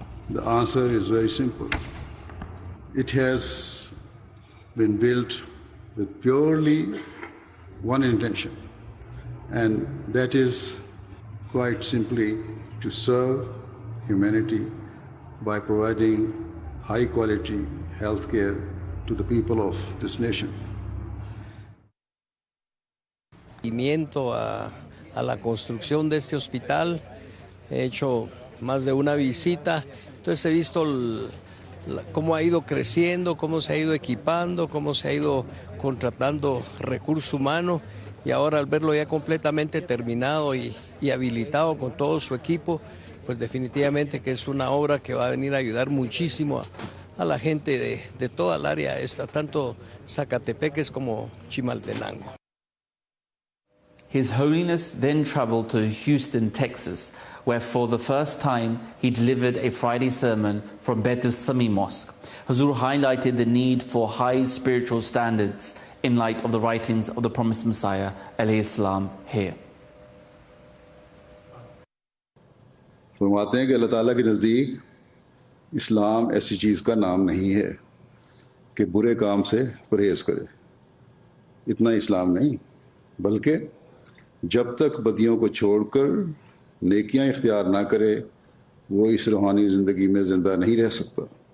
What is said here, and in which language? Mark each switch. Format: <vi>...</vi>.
<en>The answer is very simple. It has been built with purely one intention, and that is quite simply to serve humanity by providing high quality health care to the people of this nation.</en> <es>A la construcción de este hospital, he hecho más de una visita, entonces he visto cómo ha ido creciendo, cómo se ha ido equipando, cómo se ha ido contratando recurso humano, y ahora al verlo ya completamente terminado y habilitado con todo su equipo, pues definitivamente que es una obra que va a venir a ayudar muchísimo a la gente de toda el área esta, tanto Zacatepeques como Chimaltenango.</es> <en>His Holiness then traveled to Houston, Texas, where for the first time he delivered a Friday sermon from Bet Sami Mosque. Hazur highlighted the need for high spiritual standards in light of the writings of the promised Messiah alayhi salam here.</en> <hi>फरमाते हैं कि अल्लाह ताला के नज़दीक इस्लाम ऐसी चीज़ का नाम नहीं है कि बुरे काम से परहेज़ करे. इतना इस्लाम नहीं, बल्कि जब तक बदियों को छोड़कर नेकियां इख्तियार ना करे वो इस रूहानी ज़िंदगी में ज़िंदा नहीं रह सकता.</hi>